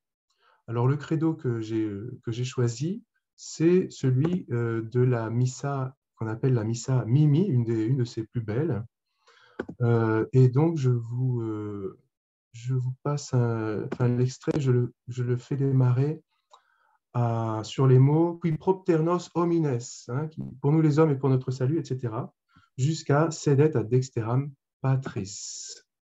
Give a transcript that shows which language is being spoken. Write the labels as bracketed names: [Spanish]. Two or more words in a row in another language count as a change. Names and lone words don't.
[French] Alors le credo que j'ai choisi, c'est celui de la missa qu'on appelle la missa Mimi, une de ses plus belles. Et donc je vous passe l'extrait, je le fais démarrer sur les mots [Latin] qui propter nos homines, [French] qui, pour nous les hommes et pour notre salut, etc., jusqu'à [Latin] sedet ad dexteram patris.